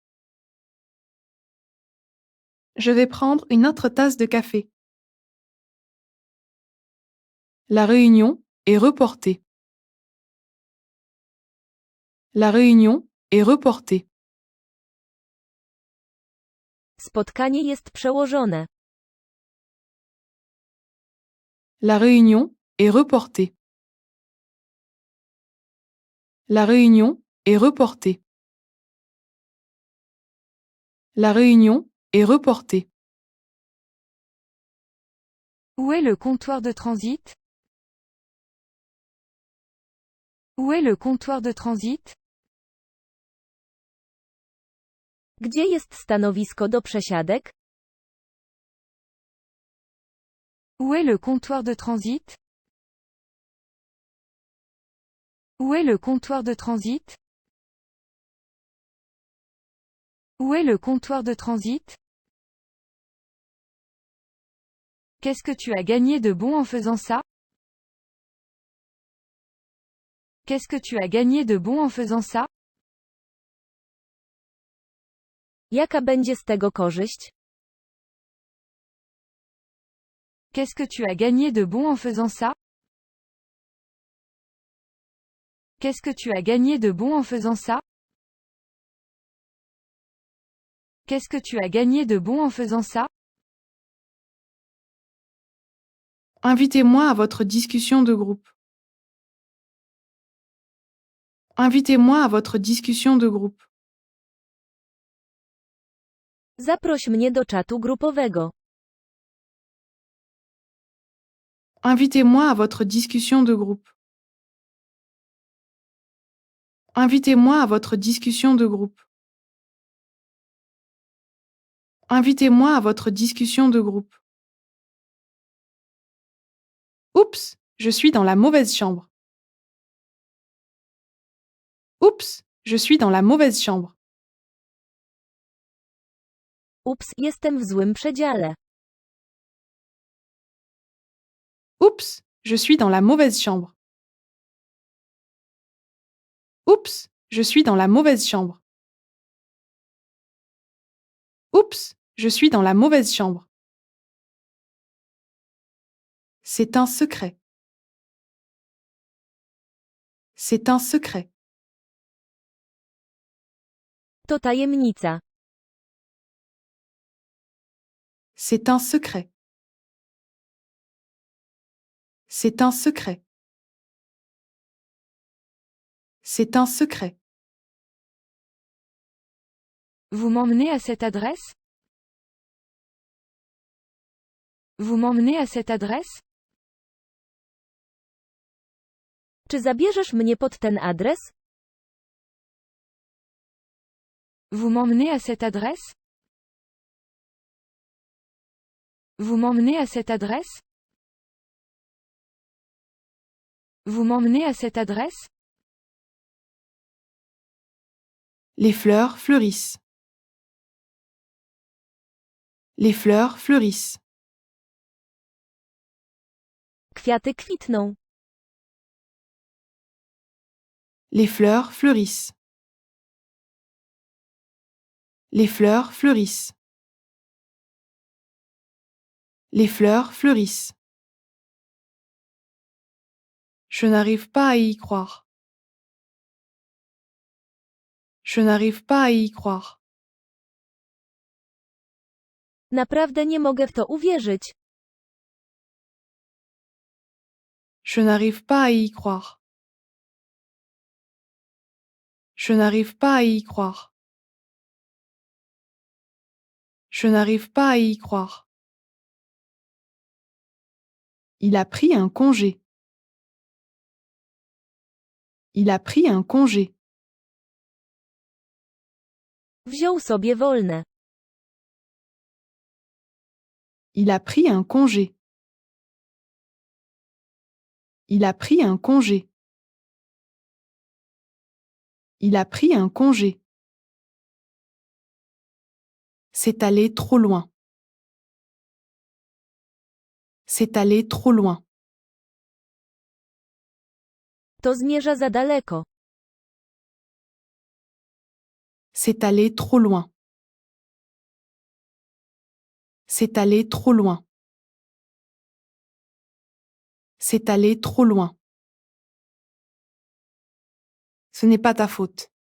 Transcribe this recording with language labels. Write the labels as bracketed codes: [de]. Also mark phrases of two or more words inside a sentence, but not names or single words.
[fr] Je vais prendre une autre tasse de café. La réunion est reportée. La réunion est reportée. [pl] Spotkanie jest przełożone. [fr] La réunion est reportée. La réunion est reportée. La réunion est reportée. Où est le comptoir de transit? Où est le comptoir de transit? [pl] Gdzie jest stanowisko do przesiadek? [fr] Où est le comptoir de transit? Où est le comptoir de transit? Où est le comptoir de transit? Qu'est-ce que tu as gagné de bon en faisant ça? Qu'est-ce que tu as gagné de bon en faisant ça? [pl] Jaka będzie z tego korzyść? [fr] Qu'est-ce que tu as gagné de bon en faisant ça? Qu'est-ce que tu as gagné de bon en faisant ça? Qu'est-ce que tu as gagné de bon en faisant ça? Invitez-moi à votre discussion de groupe. Invitez-moi à votre discussion de groupe. [pl] Zaproś mnie do czatu grupowego. [fr] Invitez-moi à votre discussion de groupe. Invitez-moi à votre discussion de groupe. Invitez-moi à votre discussion de groupe. Oups, je suis dans la mauvaise chambre. Oups, je suis dans la mauvaise chambre. [pl] Ups, jestem w złym przedziale. [fr] Oups, je suis dans la mauvaise chambre. Oups, je suis dans la mauvaise chambre. Oups, je suis dans la mauvaise chambre. C'est un secret. C'est un secret. [pl] To tajemnica. [fr] C'est un secret. C'est un secret. C'est un secret. Vous m'emmenez à cette adresse? Vous m'emmenez à cette adresse? [pl] Czy zabierzesz mnie pod ten adres? [fr] Vous m'emmenez à cette adresse? Vous m'emmenez à cette adresse? Vous m'emmenez à cette adresse? Les fleurs fleurissent. Les fleurs fleurissent. [pl] Kwiaty kwitną. [fr] Les fleurs fleurissent. Les fleurs fleurissent. Les fleurs fleurissent. Je n'arrive pas à y croire. Je n'arrive pas à y croire. [pl] Naprawdę nie mogę w to uwierzyć. [fr] Je n'arrive pas à y croire. Je n'arrive pas à y croire. Je n'arrive pas à y croire. Il a pris un congé. Il a pris un congé. [pl] Wziął sobie wolne. [fr] Il a pris un congé. Il a pris un congé. Il a pris un congé. C'est allé trop loin. C'est allé trop loin. [pl] To zmierza za daleko. [fr] C'est allé trop loin. C'est allé trop loin. C'est allé trop loin. Ce n'est pas ta faute.